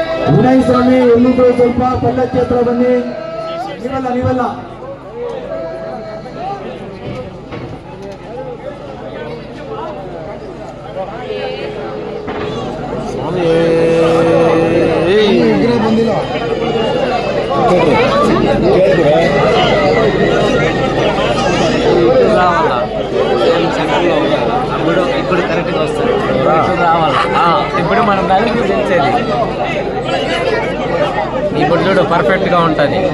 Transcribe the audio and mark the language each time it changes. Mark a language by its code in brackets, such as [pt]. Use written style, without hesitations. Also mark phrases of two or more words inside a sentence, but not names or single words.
[kn] ವಿನಯ್ ಸ್ವಾಮಿ ಎಲ್ಲಿಗೂ ಸ್ವಲ್ಪ ಪಲ್ಲಕ್ಕಿ ಹತ್ರ ಬನ್ನಿ. ನೀವಲ್ಲ ಬಂದಿಲ್ಲ. [te] ఇప్పుడు కరెక్ట్గా వస్తుంది. రావాలి ఇప్పుడు మనం నలుగురు తెలిసేది. ఇప్పుడు చూడు పర్ఫెక్ట్గా ఉంటుంది.